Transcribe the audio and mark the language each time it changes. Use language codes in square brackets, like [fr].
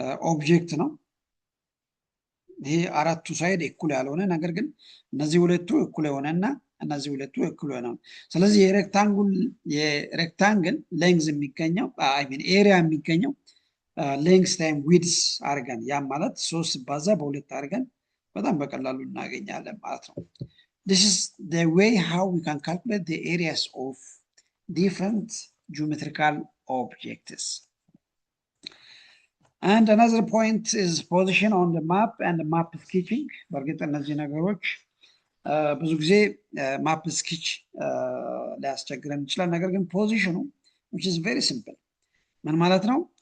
[am] ኦብጀክት ነው። ይሄ አራቱ ሳይድ እኩል ያልሆነ ነገር ግን እነዚህ ሁለቱ እኩል የሆነና እነዚህ ሁለቱ እኩል የሆነ። ስለዚህ የሬክታንግል ሌንግዝ የሚገኘው ኤሪያ የሚገኘው ሌንግዝ ታይም ዊድስ አድርገን ያም ማለት 3 ሲባዛ በሁለት አድርገን በጣም በቀላሉ እናገኛለን ማለት ነው። [en] this is the way how we can calculate the areas of different geometrical objects. And another point is position on the map and map sketching. [am] በእርግጥ እነዚህ ነገሮች ብዙ ጊዜ ማፕ ስኬች ሊያስቸግረን ይችላል። ነገር ግን ፖዚሽኑ [en] which is very simple [am] ምን ማለት ነው?